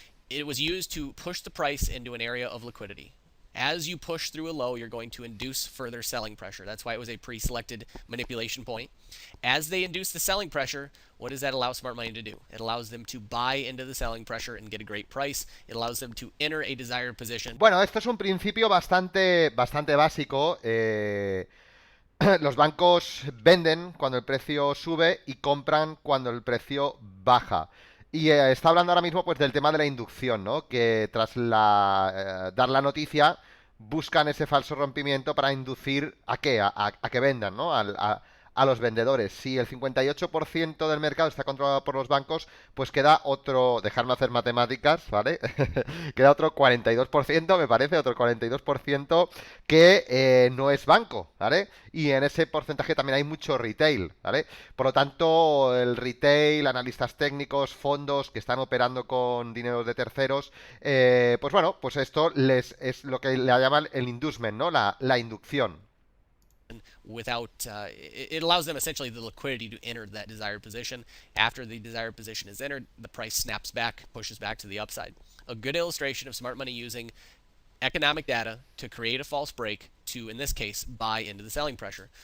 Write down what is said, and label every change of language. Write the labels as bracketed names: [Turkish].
[English] It was used to push the price into an area of liquidity. As you push through a low, you're going to induce further selling pressure. That's why it was a pre-selected manipulation point. As they induce the selling pressure, what does that allow smart money to do? It allows them to buy into the selling pressure and get a great price. It allows them to enter a desired position. [Spanish] Bueno, esto es un principio bastante básico. Los bancos venden cuando el precio sube y compran cuando el precio baja. Y está hablando ahora mismo pues del tema de la inducción, ¿no? Que tras dar la noticia buscan ese falso rompimiento para inducir a qué, a que vendan, ¿no? A los vendedores. Si el 58% del mercado está controlado por los bancos, pues queda otro, dejarme hacer matemáticas, ¿vale? Queda otro 42%, me parece, otro 42% que no es banco, ¿vale? Y en ese porcentaje también hay mucho retail, ¿vale? Por lo tanto, el retail, analistas técnicos, fondos que están operando con dineros de terceros, pues bueno, pues esto es lo que le llaman el inducement, ¿no? La inducción. [English] Without it allows them essentially the liquidity to enter that desired position. After the desired position is entered, the price snaps back, pushes back to the upside. A good illustration of smart money using economic data to create a false break to, in this case, buy into the selling pressure.